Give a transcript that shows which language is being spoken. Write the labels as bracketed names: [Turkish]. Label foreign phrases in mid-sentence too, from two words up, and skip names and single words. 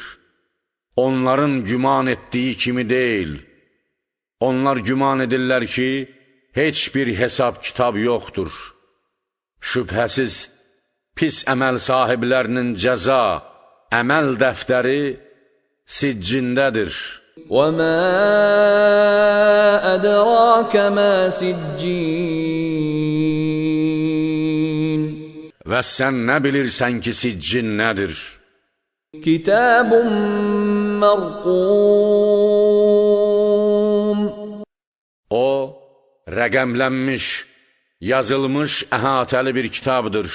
[Azerbaijani] Onların güman etdiyi kimi deyil. Onlar güman edirlər ki, heç bir hesab kitab yoxdur. Şübhəsiz, pis əməl sahiblərinin cəza, əməl dəftəri siccindədir. [Arabic] وَمَا أَدْرَاكَ مَا سِجِّينٌ. [Azerbaijani] Və sən nə bilirsən ki, siccin nədir? [Arabic] كتاب مرقوم. [Azerbaijani] O, rəqəmlənmiş, yazılmış, əhatəli bir kitabdır.